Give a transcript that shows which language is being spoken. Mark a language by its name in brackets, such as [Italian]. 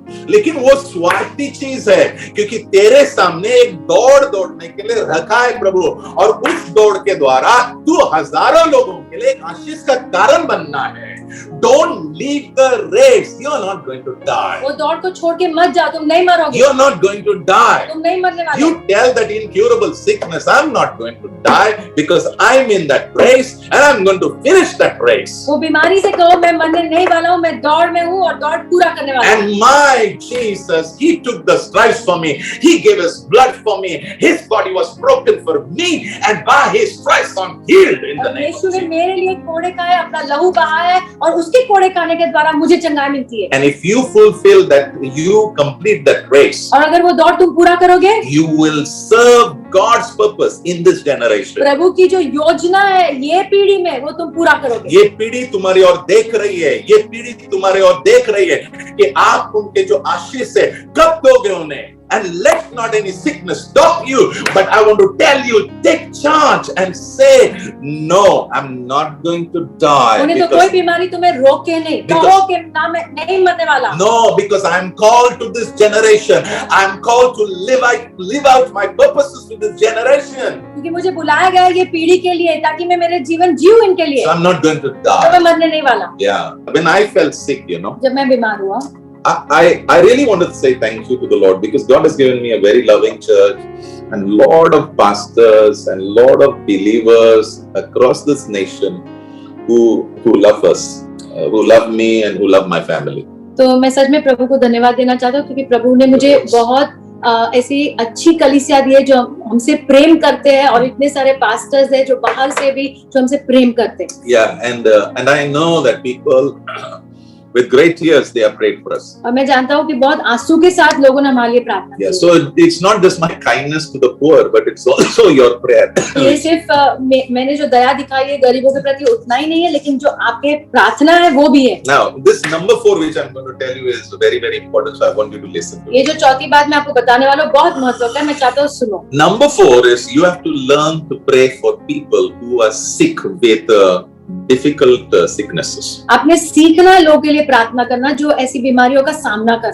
[Hindi] लेकिन वो स्वार्थी चीज है, क्योंकि तेरे सामने एक दौड़ने के लिए रखा है प्रभु, और उस दौड़ के द्वारा तू हजारों लोगों के लिए एक आशीष का कारण बनना है। [English] Don't leave the race. You are not going to die. [Hindi] वो दौड़ को छोड़ के मत जाओ, तुम नहीं मरोगे। [English] You are not going to die. [Hindi] तुम नहीं मरने वाले। [English] You tell that incurable sickness, I'm not going to die because I'm in that race and I'm going to finish that race. [Hindi] वो बीमारी से कहो मैं मरने नहीं वाला हूँ, मैं दौड़ में हूँ और दौड़ पूरा करने वाला हूँ। [English] And my Jesus, He took the stripes for me. He gave His blood for me. His body was broken for me, and by His stripes I'm healed in the name of [Hindi] यीशु ने [English] Jesus. [Hindi] मेरे लिए कोड़े खाए, अपना लहू बहाया है, और उसके कोड़े खाने के द्वारा मुझे चंगाई मिलती है। [English] And if you fulfill that, you complete that race, [Hindi] और अगर वो दौड़ तुम पूरा करोगे, [English] you will serve God's purpose in this generation. [Hindi] प्रभु की जो योजना है ये पीढ़ी में, वो तुम पूरा करोगे। ये पीढ़ी तुम्हारी ओर देख रही है, ये पीढ़ी तुम्हारे ओर देख रही है कि आप उनके जो आशीष है कब दोगे उन्हें। [English] And let not any sickness stop you, but I want to tell you, take charge and say, no, I'm not going to die. [Hindi] उन्हें तो कोई बीमारी तुम्हें रोके नहीं, कहो कि ना मैं नहीं मरने वाला। [English] No, because I'm called to this generation. I'm called to live out my purposes with this generation. [Hindi] क्योंकि मुझे बुलाया गया है ये पीढ़ी के लिए, ताकि मैं मेरे जीवन जीऊं इनके लिए। [English] So I'm not going to [Hindi] तो [English] die. [Hindi] मैं मरने नहीं वाला। Yeah. [English] When I felt sick, you know, [Hindi] जब मैं बीमार हुआ, [English] I really wanted to say thank you to the Lord, because God has given me a very loving church and lot of pastors and lot of believers across this nation who love us, who love me and who love my family. [Hindi] तो मैं सच में प्रभु को धन्यवाद देना चाहता हूँ, क्योंकि प्रभु ने मुझे बहुत ऐसी अच्छी कलीसिया दी है जो हमसे प्रेम करते हैं, और इतने सारे पास्टर्स हैं जो बाहर से भी जो हमसे प्रेम करते हैं। [English] Yeah, and I know that people with great tears they have prayed for us. [Hindi] और मैं जानता हूँ कि बहुत आंसू के साथ लोगों ने हमारे लिए प्रार्थना की। [English] Yeah, so it's not just my kindness to the poor, but it's also your prayer. [Hindi] ये सिर्फ मैंने जो दया दिखाई है गरीबों के प्रति उतना ही नहीं है, लेकिन जो आपके प्रार्थना है वो भी है। [English] Now, this number 4 which I'm going to tell you is very, very important, so I want you to listen to it. [Hindi] ये जो चौथी बात मैं आपको बताने वाला हूँ बहुत महत्वपूर्ण है, मैं चाहता हूँ सुनो। [English] Number 4 is you have to learn to pray for people who are sick with difficult sicknesses. [Hindi] आपने सीखना है लोगों के लिए प्रार्थना करना जो ऐसी बीमारियों का सामना कर।